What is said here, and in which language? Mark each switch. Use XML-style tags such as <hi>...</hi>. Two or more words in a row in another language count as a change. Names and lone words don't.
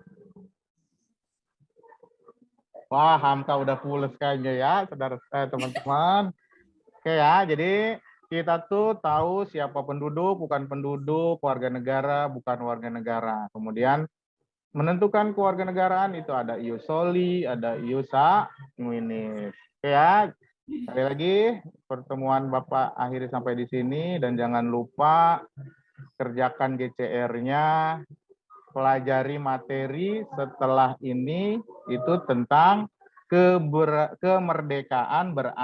<id>Wah, Hamka udah pules kayaknya ya, saudara teman-teman. Oke ya, jadi kita tuh tahu siapa penduduk, bukan penduduk, warga negara, bukan warga negara. Kemudian menentukan kewarganegaraan itu ada</id> <la>ius soli,</la> <id>ada</id> <la>ius sanguinis.</la> <id>Oke ya, sekali lagi pertemuan Bapak akhiri sampai di sini dan jangan lupa kerjakan GCR-nya pelajari materi setelah ini itu tentang kemerdekaan</id>